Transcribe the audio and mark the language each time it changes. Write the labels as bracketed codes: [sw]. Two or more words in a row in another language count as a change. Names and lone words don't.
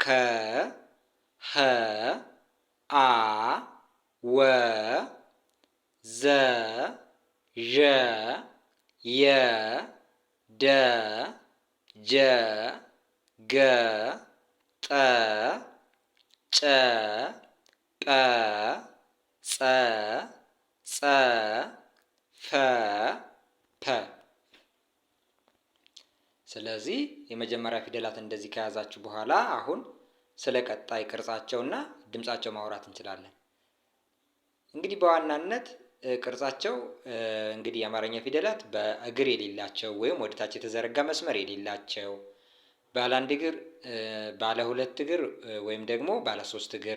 [am] ኸ አ ወ ዘ ዠ የ ደ ጀ ገ ጠ ጨ ጰ ጸ ጸ ፈ ፐ። ስለዚህ የመጀመሪያ ፊደላት እንደዚህ ከያዛችሁ በኋላ አሁን ስለ ቀጣይ ቅርጻቸውና ድምጻቸው ማውራት እንችላለን። እንግዲህ በዋናነት ቅርጻቸው እንግዲህ የአማርኛ ፊደላት በእግር የሌላቸው ወይም ወደታች የተዘረጋ መስመር የሌላቸው፣ ባለ አንድ እግር፣ ባለ ሁለት እግር ወይም ደግሞ ባለ 3 እግር